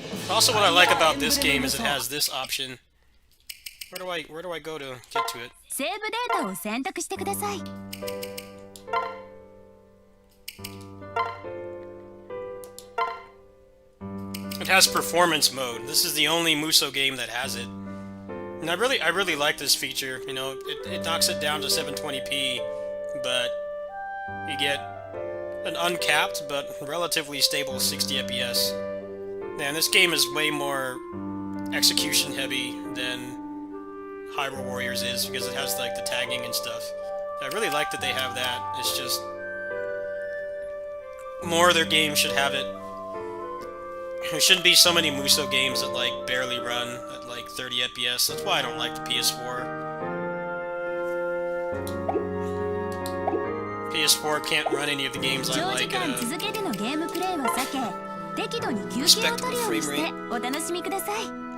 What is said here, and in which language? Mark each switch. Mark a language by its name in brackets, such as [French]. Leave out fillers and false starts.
[English] Also, what I like about this game is it has this option. Where do I go to get to it? [Japanese] セーブデータを選択してください。 [English] It has performance mode. This is the only Musou game that has it. And I really like this feature. You know, it knocks it down to 720p, but you get an uncapped but relatively stable 60 FPS. Man, this game is way more execution heavy than Hyrule Warriors is, because it has like the tagging and stuff. I really like that they have that. It's just more of their games should have it. There shouldn't be so many Musou games that like barely run at like 30 FPS. That's why I don't like the PS4. PS4 can't run any of the games I [Japanese] 長時 [English] like. [Japanese] 間続けてのゲームプレイを避け、適度に休憩を取るようにしてお楽しみください。